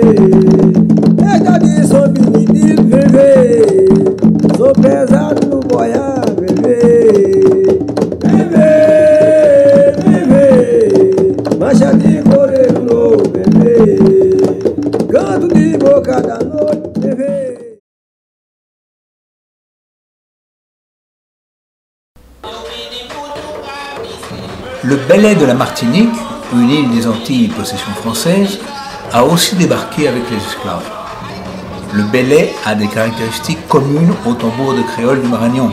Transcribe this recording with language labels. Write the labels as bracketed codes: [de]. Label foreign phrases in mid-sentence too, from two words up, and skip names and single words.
[pt] Sou menino, bebê, sou pesado no boiar, bebê, bebê, bebê, mancha de coreiro novo, bebê, canto de boca da noite, bebê. [fr] Le Belley de la Martinique, une île des Antilles possession française, a aussi débarqué avec les esclaves. Le Belley a des caractéristiques communes au tambour de créole du Maragnon.